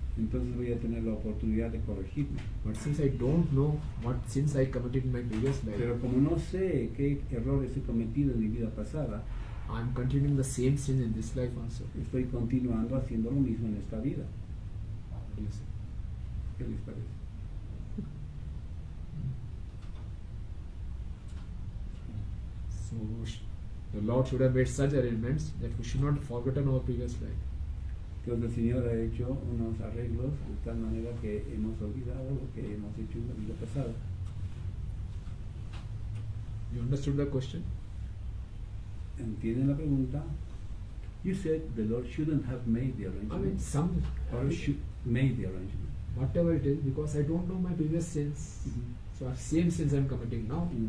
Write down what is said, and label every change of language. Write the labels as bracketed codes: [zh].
[es] Entonces voy a tener la oportunidad de corregirme. [en] But since I don't know what sins I committed in my previous life, [es] Pero como no sé qué errores he cometido en mi vida pasada, [en] I am continuing the same sin in this life also. [es] estoy continuando haciendo lo mismo en esta vida. [en] What do you say? [es] ¿Qué les parece? [en] So the Lord should have made such arrangements that we should not have forgotten our previous life. [es] Entonces el Señor ha hecho unos arreglos de tal manera que hemos olvidado lo que hemos hecho en la vida pasada. [en] You understood the question? [es] ¿Entienden la pregunta? [en] You said the Lord shouldn't have made the I mean, arrangement. Or should made the arrangement. whatever it is, because I don't know my previous sins. So our same sins I am committing now.